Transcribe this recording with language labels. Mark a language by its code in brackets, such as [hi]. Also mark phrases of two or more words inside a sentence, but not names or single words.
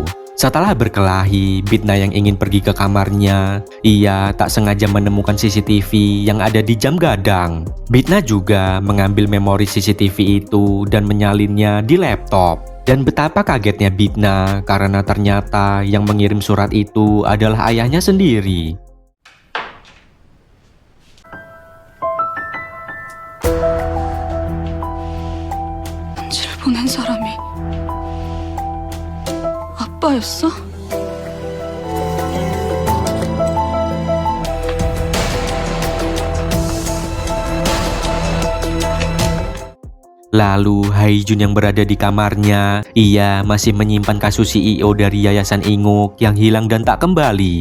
[id] Setelah berkelahi, Bitna yang ingin pergi ke kamarnya, ia tak sengaja menemukan CCTV yang ada di jam gadang. Bitna juga mengambil memori CCTV itu dan menyalinnya di laptop. Dan betapa kagetnya Bitna karena ternyata yang mengirim surat itu adalah ayahnya sendiri. [ko] 편지를 보낸 사람이 아빠였어? [id] Lalu Haijun yang berada di kamarnya, ia masih menyimpan kasus CEO dari Yayasan Inguk yang hilang dan tak kembali.